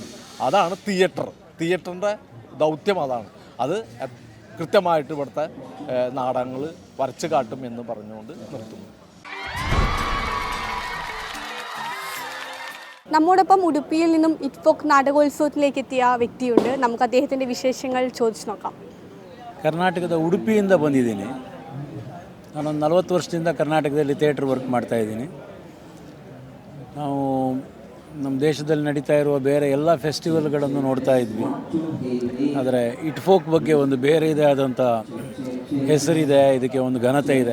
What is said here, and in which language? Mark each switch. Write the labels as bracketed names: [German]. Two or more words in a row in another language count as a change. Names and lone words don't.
[Malayalam] അതാണ് തിയേറ്ററിൻ്റെ ദൗത്യം. അത് കൃത്യമായിട്ട് ഇവിടുത്തെ നാടകങ്ങൾ വരച്ച് കാട്ടും എന്ന് പറഞ്ഞുകൊണ്ട് നിർത്തുന്നു. നമ്മോടൊപ്പം ഉടുപ്പിയിൽ നിന്നും ഇറ്റ്ഫോക്ക് നാടകോത്സവത്തിലേക്ക് എത്തിയ വ്യക്തിയുണ്ട്. നമുക്ക് അദ്ദേഹത്തിൻ്റെ ವಿಶೇಷങ്ങൾ ചോദിച്ചു ನೋക്കാം. [Kannada] ಕರ್ನಾಟಕದ ಉಡುಪಿಯಿಂದ ಬಂದಿದ್ದೀನಿ. ನಾನೊಂದು 40 ವರ್ಷದಿಂದ ಕರ್ನಾಟಕದಲ್ಲಿ [English] theatre work [Kannada] ಮಾಡ್ತಾಯಿದ್ದೀನಿ. ನಾವು ನಮ್ಮ ದೇಶದಲ್ಲಿ ನಡೀತಾ ಇರುವ ಬೇರೆ ಎಲ್ಲ ಫೆಸ್ಟಿವಲ್ಗಳನ್ನು ನೋಡ್ತಾ ಇದ್ವಿ. ಆದರೆ ಇಟ್ಫೋಕ್ ಬಗ್ಗೆ ಒಂದು ಬೇರೆದೇ ಆದಂಥ ಹೆಸರಿದೆ, ಇದಕ್ಕೆ ಒಂದು ಘನತೆ ಇದೆ.